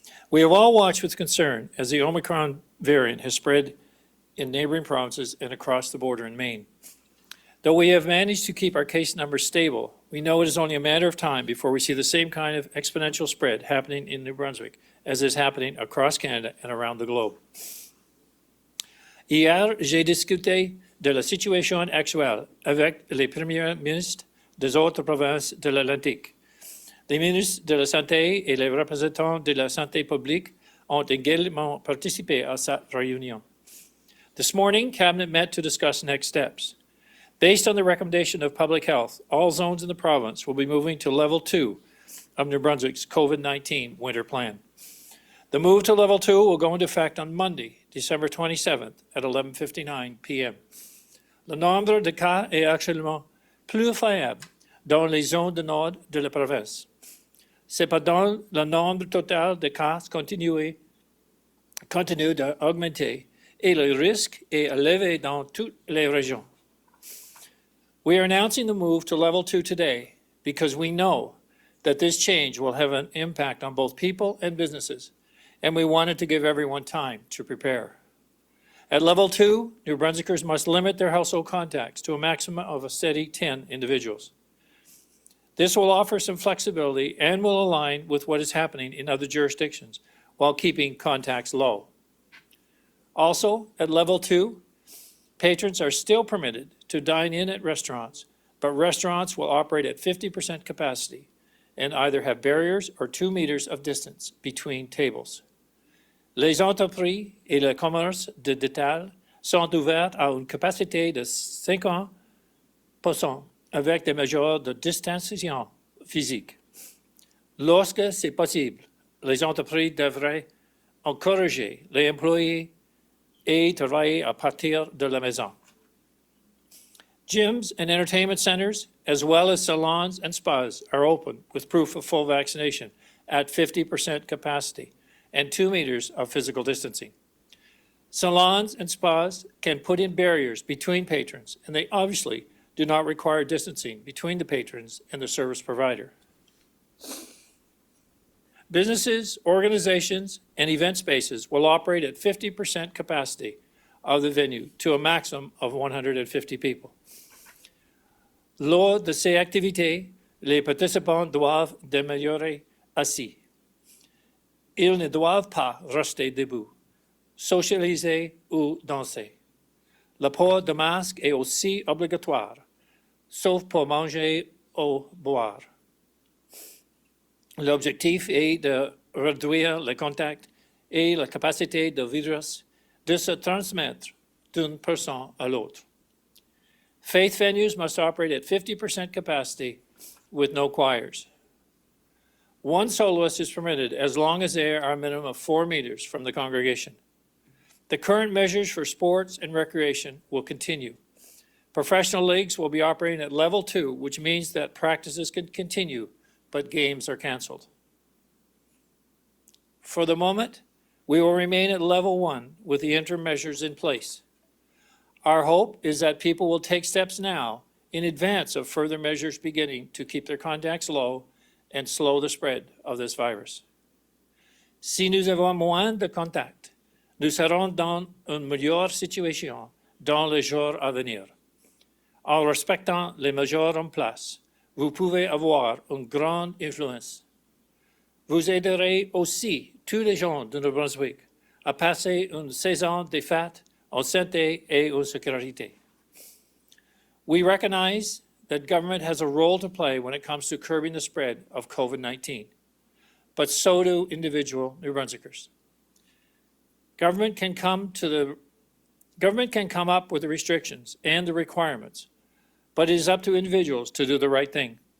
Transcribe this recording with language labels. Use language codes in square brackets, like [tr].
[en] We have all watched with concern as the Omicron variant has spread in neighboring provinces and across the border in Maine. Though we have managed to keep our case numbers stable, we know it is only a matter of time before we see the same kind of exponential spread happening in New Brunswick as is happening across Canada and around the globe. [fr] Hier, j'ai discuté de la situation actuelle avec les premiers ministres des autres provinces de l'Atlantique. Les ministres de la Santé et les représentants de la santé publique ont également participé à cette réunion. [en] This morning, Cabinet met to discuss next steps. Based on the recommendation of Public Health, all zones in the province will be moving to Level 2 of New Brunswick's COVID-19 winter plan. The move to Level 2 will go into effect on Monday, December 27th at 11:59 p.m. [fr] Le nombre de cas est actuellement plus faible dans les zones du nord de la province. Cependant, le nombre total de cas continue d'augmenter et le risque est élevé dans toutes les régions. [en] We are announcing the move to Level 2 today because we know that this change will have an impact on both people and businesses, and we wanted to give everyone time to prepare. At Level 2, New Brunswickers must limit their household contacts to a maximum of a steady 10 individuals. This will offer some flexibility and will align with what is happening in other jurisdictions while keeping contacts low. Also, at Level 2, patrons are still permitted to dine in at restaurants, but restaurants will operate at 50% capacity, and either have barriers or 2 meters of distance between tables. [fr] Les entreprises et le commerce de détail sont ouverts à une capacité de 50% avec des mesures de distanciation physique. Lorsque c'est possible, les entreprises devraient encourager les employés à travailler à partir de la maison. [en] Gyms and entertainment centers, as well as salons and spas, are open with proof of full vaccination at 50% capacity and 2 meters of physical distancing. Salons and spas can put in barriers between patrons, and they obviously do not require distancing between the patrons and the service provider. Businesses, organizations, and event spaces will operate at 50% capacity of the venue to a maximum of 150 people. [fr] Lors de ces activités, les participants doivent demeurer assis. Ils ne doivent pas rester debout, socialiser ou danser. Le port de masque est aussi obligatoire, sauf pour manger ou boire. L'objectif est de réduire le contact et la capacité du virus de se transmettre d'une personne à l'autre. [en] Faith venues must operate at 50% capacity with no choirs. One soloist is permitted as long as they are a minimum of 4 meters from the congregation. The current measures for sports and recreation will continue. Professional leagues will be operating at level 2, which means that practices can continue, but games are canceled. For the moment, we will remain at level 1 with the interim measures in place. Our hope is that people will take steps now in advance of further measures beginning to keep their contacts low and slow the spread of this virus. [fr] Si nous avons moins de contacts, nous serons dans une meilleure situation dans les jours à venir. En respectant les mesures en place, vous pouvez avoir une grande influence. Vous aiderez aussi tous les gens de New Brunswick à passer une saison de fêtes en santé et en sécurité. [en] We recognize that government has a role to play when it comes to curbing the spread of COVID-19, but so do individual New Brunswickers. Government can come up with the restrictions and the requirements, but it is up to individuals to do the right thing.